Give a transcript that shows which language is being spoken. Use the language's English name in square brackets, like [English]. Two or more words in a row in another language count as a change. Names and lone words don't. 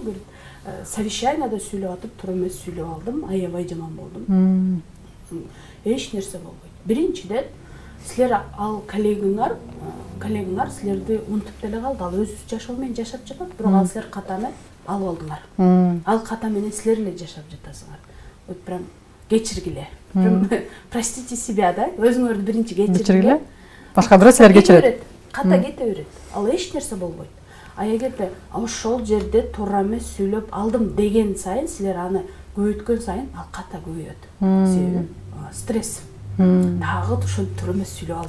[Kyrgyz] Бир совещанияда сүйлөп атып, туура эмес сүйлөп алдым, аябай жаман болдум. Эч нерсе болбойт. Биринчиден силер ал коллегаңар силерди унутуп деле калды. Ал өз жашоо менен жашап жатат, бирок ал силер катаны алып алдыңар. Ал ката менен силер эле жашап жатасыңар. [Russian] Вот прям кечиргиле. Простите себя, да? [Kyrgyz] Өзүңөрдү биринчи кечиргиле. Башка бирөө силер кечирет. Ката кете берет. Ал эч нерсе болбойт. Эгерде ошол жерде туура эмес сүйлөп алдым деген сайын силер аны көбөйткөн сайын ал ката көбөйөт. Себеби стресс. Дагы ошентип туура эмес сүйлөп алып.